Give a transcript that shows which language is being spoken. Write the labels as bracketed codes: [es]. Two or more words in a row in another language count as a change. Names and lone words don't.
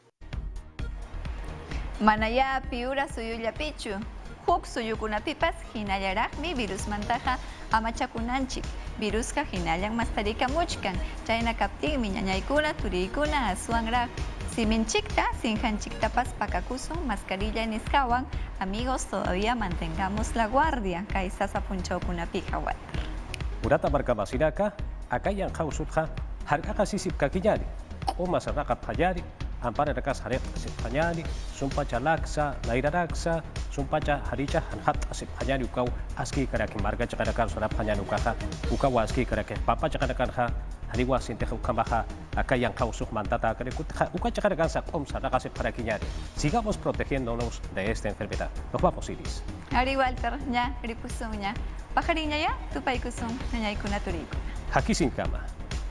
[qu] Manaya piura suyullapichu. Huk suyukunapipas hinallaraqmi virusmantaqa amachakunanchik. Viruska hinallan mastarikamuchkan. Chayna kaptinmi ñañaykuna turiykuna aswanraq. Siminchikta, sinjanchiktapas pakakusun mascarilla nisqawan. [es] Amigos, todavía mantengamos la guardia. [qu] Kay sasa punchawkunapiqa wat. [ay] Urata markamasiraka, akayan qhawsutqa harqaqa sisip kakillari. Umas raqa phallari, ampara rakas hareq siphañari, sumpacha laksa, lairaraksa, sumpacha haricha hanhat siphañari ukaw aski karaki marga chakarakan sora phañani ukaja, ukaw aski karaki papa chakarakanha, hariwa sinteja ukamaja, akayan qhawsuq mantata karekutja, uka chakarakan sa omsa raqa sipharakillari. [es] Sigamos protegiéndonos de esta enfermedad. Nos vamos, Iris. [qu] Ari Walter, ña, ripusun ña. Pajariña ya, tupaykusun, ñañaykuna turiykuna. [es] Aquí sin cama.